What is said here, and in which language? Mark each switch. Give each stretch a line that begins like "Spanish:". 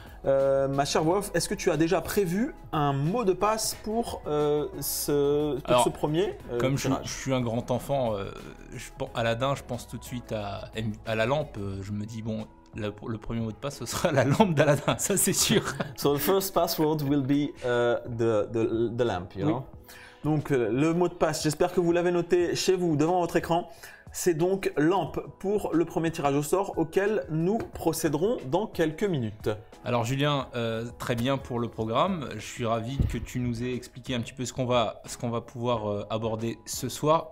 French: Ma chère voix off, est-ce que tu as déjà prévu un mot de passe pour ce premier Comme je tirage? suis un grand enfant, Aladdin, je pense tout de suite à la lampe. Je me dis, bon, le premier mot de passe, ce sera la lampe d'Aladdin, ça c'est sûr.
English: So the first password will be the lamp, you know?
French: Donc le mot de passe, j'espère que vous l'avez noté chez vous devant votre écran. C'est donc lampe pour le premier tirage au sort auquel nous procéderons dans quelques minutes. Alors Julien, très bien pour le programme. Je suis ravi que tu nous aies expliqué un petit peu ce qu'on va pouvoir aborder ce soir.